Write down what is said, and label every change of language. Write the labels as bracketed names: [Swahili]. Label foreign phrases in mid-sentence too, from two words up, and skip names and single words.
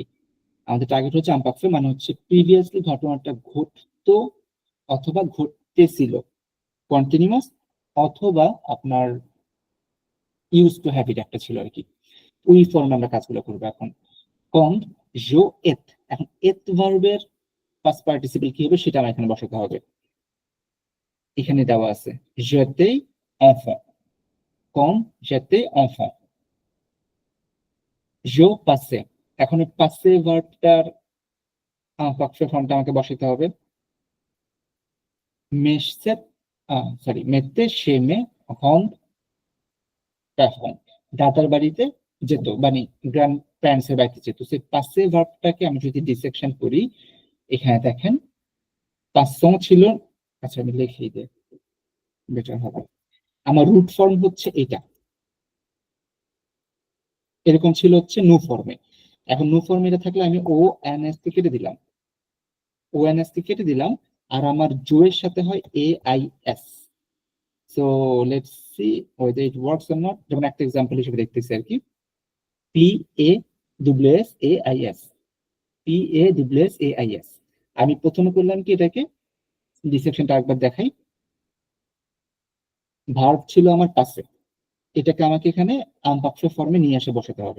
[Bangla] আমাদের টার্গেট হচ্ছে আমপাকফে, মানে হচ্ছে প্রিভিয়াসলি ঘটনাটা ঘটতো অথবা ঘটতেছিল, কন্টিনিউয়াস, অথবা আপনার [English] use to have it [Bangla] একটা ছিল আর কি, ওই ফর্মে আমরা কাজগুলো করবো এখন। [French] quand j'étais. [Bangla] এখন এত ভার্বের [English] past participle [Bangla] কি হবে সেটা আমার এখানে বসাতে হবে। এখানে দেওয়া আছে [French] j'étais enfant, quand j'étais enfant, je passais। [Bangla] এখন এই পাসে ভার্বটার পার্শ্ব ফর্মটা আমাকে বসাতে হবে। মেতে সে মে হন এখন দাদার বাড়িতে যেত, মানে [English] grand parents [Bangla] এর বাড়িতে যেত। সেই পাসে ভার্বটাকে আমি যদি ডিসেকশন করি, এখানে দেখেন পাসং ছিল, আচ্ছা আমি লিখেই দিই বেটার হবে। আমার রুট ফর্ম হচ্ছে এটা, এরকম ছিল হচ্ছে নু ফর্মে। এখন নু ফর্মে এটা থাকলে আমি ও এন এস কে কেটে দিলাম, ও এন এস কে কেটে দিলাম, আর আমার জো এর সাথে হয় এ আই এস। [English] so let's see whether it works or not। [Bangla] যেমন একটা এক্সাম্পল হিসেবে দেখতেছি আর কি, পি এ ডব্লিউ এস এ আই এস, পি এ ডব্লিউ এস এ আই এস। আমি প্রথমে করলাম কি, এটাকে ডিসেকশনটা একবার দেখাই। ভার্ব ছিল আমার পাশে, এটাকে আমাকে এখানে আমপাক্ষ ফর্মে নিয়ে এসে বসাতে হবে।